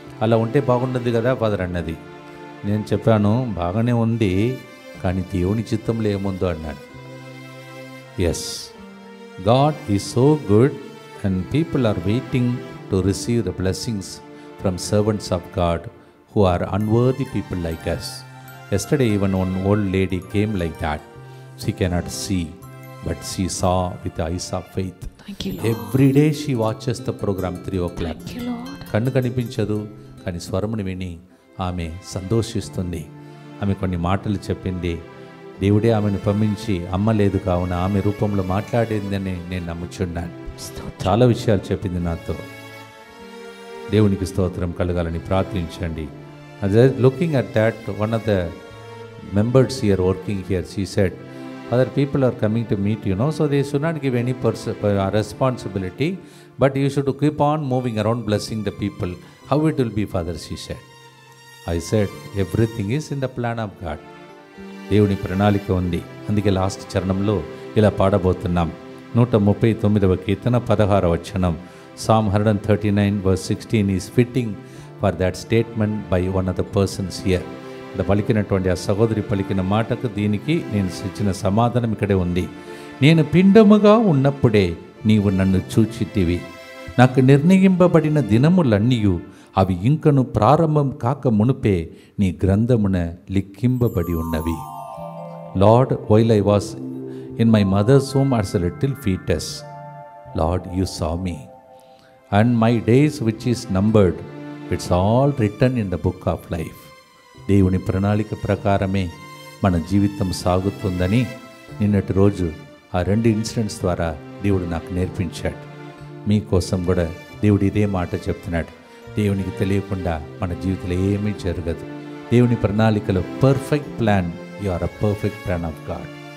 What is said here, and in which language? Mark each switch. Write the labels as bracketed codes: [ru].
[te] అలా ఉంటే బాగుంటుంది కదా ఫాదర్ అన్నది. నేను చెప్పాను బాగానే ఉంది, కానీ దేవుని చిత్తంలో ఏముందో అన్నాడు. [en] Yes, God is so good and people are waiting to receive the blessings from servants of God who are unworthy people like us. Yesterday even one old lady came like that. She cannot see, but she saw with the eyes of faith. Thank you, Lord. Every day she watches the program 3 o'clock. Thank you, Lord. [te] కన్ను కనిపించదు, కానీ స్వరమును విని ఆమె సంతోషిస్తుంది. ఆమె కొన్ని మాటలు చెప్పింది. దేవుడే ఆమెను పంపించి అమ్మ లేదు కావున ఆమె రూపంలో మాట్లాడిందని నేను నమ్ముచున్నాను. చాలా విషయాలు చెప్పింది నాతో. దేవునికి స్తోత్రం కలగాలని ప్రార్థించండి. [en] Looking at that, one of the members here working here, she said, other people are coming to meet, so they should not give any responsibility, but you should keep on moving around blessing the people. How it will be, Father, she said. I said, everything is in the plan of God. [te] దేవుని ప్రణాళిక ఉంది. అందుకే last చరణంలో ఇలా పాడబోతున్నాం. 139వ కీర్తన 16వ వచనం, [en] Psalm 139 verse 16 is fitting for that statement by one of the persons here. [te] పలికినటువంటి ఆ సహోదరి పలికిన మాటకు దీనికి నేను ఇచ్చిన సమాధానం ఇక్కడే ఉంది. నేను పిండముగా ఉన్నప్పుడే నీవు నన్ను చూచితివి, నాకు నిర్ణయింపబడిన దినములన్నీయు అవి ఇంకను ప్రారంభం కాక మునుపే నీ గ్రంథమున లిఖింపబడి ఉన్నవి. [en] Lord, while I was in my mother's womb as a little fetus, Lord, you saw me, and my days which is numbered, it's all written in the book of life. [te] దేవుని ప్రణాళిక ప్రకారమే మన జీవితం సాగుతుందని నిన్నటి రోజు ఆ 2 ఇన్సిడెంట్స్ ద్వారా దేవుడు నాకు నేర్పించాడు. మీకోసం కూడా దేవుడు ఇదే మాట చెప్తున్నాడు. దేవునికి తెలియకుండా మన జీవితంలో ఏమీ జరగదు. దేవుని ప్రణాళికలో [en] Perfect plan, you are a perfect plan of God.